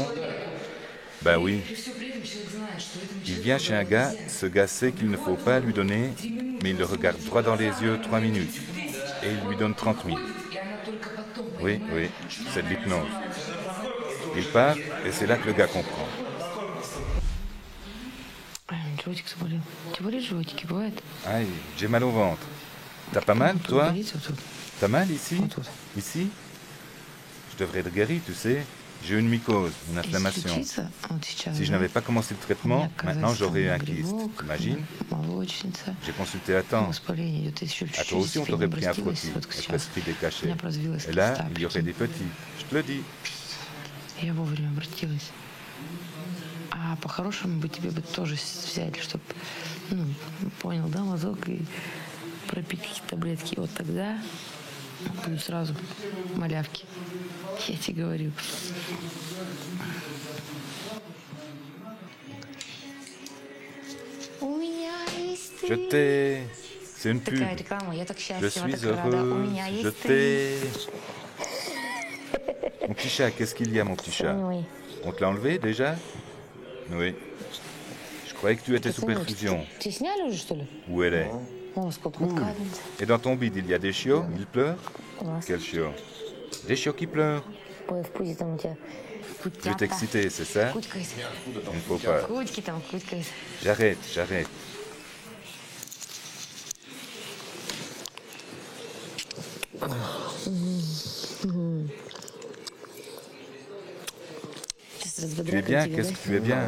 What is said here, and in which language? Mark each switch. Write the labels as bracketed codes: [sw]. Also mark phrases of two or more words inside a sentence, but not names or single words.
[fr] Ben oui. Il vient chez un gars, ce gars sait qu'il ne faut pas lui donner, mais il le regarde droit dans les yeux 3 minutes. Et il lui donne 30 000. Oui, oui, c'est de l'hypnose. Il part, et c'est là que le gars comprend. [ru] Животик заболел. Тебе болит животики, бывает? [fr] Aïe, j'ai mal au ventre. T'as pas mal, [ru] Тут [fr] toi? [ru] болит, вот тут. [fr] T'as mal ici? [ru] Вот тут. [fr] Ici? Je devrais être guéri, tu sais. J'ai une mycose, une [ru] Если [fr] inflammation. [ru] случится, вот сейчас, [fr] Si je [ru] да, [fr] n'avais pas commencé le [ru] у меня [fr] traitement, maintenant j'aurais eu un kyste. [ru] грибок, [fr] T'imagines? [ru] молочница, [fr] J'ai consulté à temps. [ru] воспаление идет еще [fr] À [ru] чуть-чуть. [fr] toi aussi, on [ru] если [fr] t'aurait [ru] не [fr] pris un [ru] обратилась, [fr] frottis [ru] вот [fr] et [ru] сейчас [fr] prescrit des [ru] у [fr] cachets. [ru] меня развилась [fr] Et là, [ru] киста, [fr] il y aurait des petits. Je te le dis. [ru] Я вовремя обратилась. А по-хорошему бы тебе бы тоже взяли, чтобы, ну, понял, да, мазок, и пропить какие-то таблетки. И вот тогда будут сразу малявки. Я тебе говорю. У меня есть [fr] Je [ru] ты. [fr] t'ai. C'est une pub. [ru] Такая реклама, я так [fr] Je [ru] счастлива, [fr] suis [ru] так рада. У [fr] heureuse. [ru] меня [fr] Je [ru] есть ты. [fr] t'ai. Mon petit chat, qu'est-ce qu'il y a, mon petit chat? Oui. On te l'a enlevé déjà? Oui. Je croyais que tu étais sous perfusion. [ru] Тебе сняли уже, что ли? [fr] Où elle est? Et dans ton bide, il y a des chiots, ils pleurent? Quels chiots? Des chiots qui pleurent. Tu es excité, c'est ça? Il ne faut pas. J'arrête, j'arrête. Tu es bien? Qu'est-ce que tu es bien?